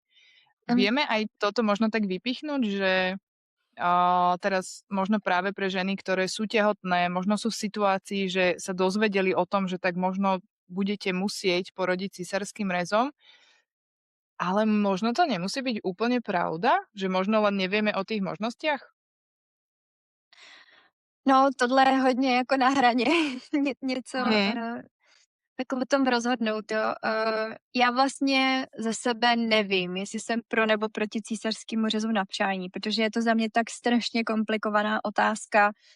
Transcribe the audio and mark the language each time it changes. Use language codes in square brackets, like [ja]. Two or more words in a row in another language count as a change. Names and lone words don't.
[sk] Vieme aj toto možno tak vypichnúť, že teraz možno práve pre ženy, ktoré sú tehotné, možno sú v situácii, že sa dozvedeli o tom, že tak možno budete musieť porodiť císarským rezom, ale možno to nemusí byť úplne pravda, že možno len nevieme o tých možnostiach? [cs] No, tohle je hodně jako na hraně. Něco jako o tom rozhodnout, jo. Já vlastně za sebe nevím, jestli jsem pro nebo proti císařskému řezu na přání, protože je to za mě tak strašně komplikovaná otázka.